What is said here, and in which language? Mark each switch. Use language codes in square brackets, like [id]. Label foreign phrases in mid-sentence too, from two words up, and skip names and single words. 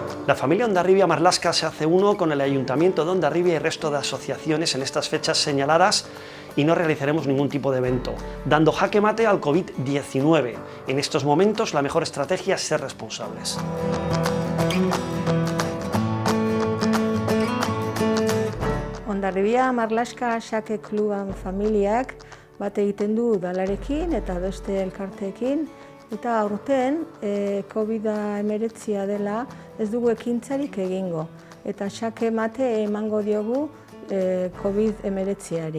[es] La familia Hondarribia Marlaska se hace uno con el Ayuntamiento de Hondarribia y el resto de asociaciones en estas fechas señaladas y no realizaremos ningún tipo de evento, dando jaque mate al COVID-19. En estos momentos la mejor estrategia es ser responsables. [eu] Hondarribia Marlaska Xake Kluban familiak bat egiten du udalarekin eta beste elkarteekin, eta aurten COVID-19 dela ez dugu ekintzarik egingo, eta xake mate emango diogu COVID-19-ari.